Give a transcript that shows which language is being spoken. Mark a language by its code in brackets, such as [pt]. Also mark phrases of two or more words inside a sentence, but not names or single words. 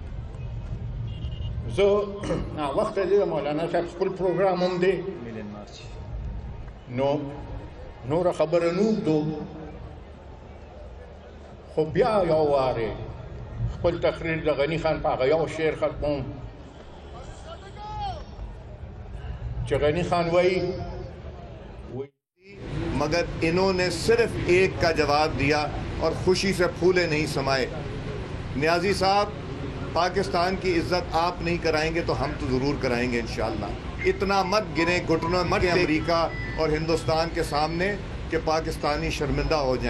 [ps] زه ناوخته دی د مولانا صاحب خپل پروګرام هم دی نو نوره خبره نه اوږدو خو بیا یو وارې خپل تقریر د غني خان په هغه یو شعر ختموم چې غني خان وایي [ur] مگر انہوں نے صرف ایک کا جواب دیا اور خوشی سے پھولے نہیں سمائے. نیازی صاحب پاکستان کی عزت آپ نہیں کرائیں گے تو ہم تو ضرور کرائیں گے انشاءاللہ. اتنا مت گریں گھٹنوں مت امریکہ اور ہندوستان کے سامنے کہ پاکستانی شرمندہ ہو جائیں.